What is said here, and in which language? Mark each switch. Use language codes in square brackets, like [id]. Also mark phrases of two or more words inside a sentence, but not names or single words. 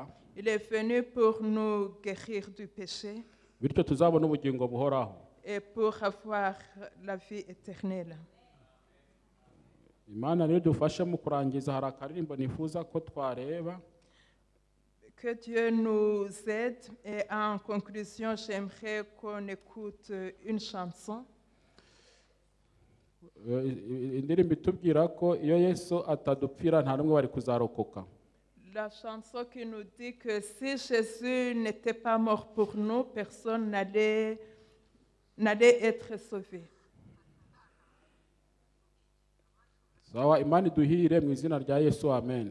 [fr] Il est venu pour nous guérir du péché. [rw] Bityo tuzabona ubugingo buhoraho. [fr] Et pour avoir la vie éternelle. [rw] Imana rero dufashe mu kurangiza hari akaririmbo nifuza ko twareba. [fr] Que Dieu nous aide. Et en conclusion, j'aimerais qu'on écoute une chanson. [rw] Indirimbo itubwira ko iyo Yesu atadupfira nta n'umwe bari kuzarokoka. [fr] La chanson qui nous dit que si Jésus n'était pas mort pour nous, personne n'allait être sauvé. [rw] sawa imana iduhire mu izina rya Yesu amen.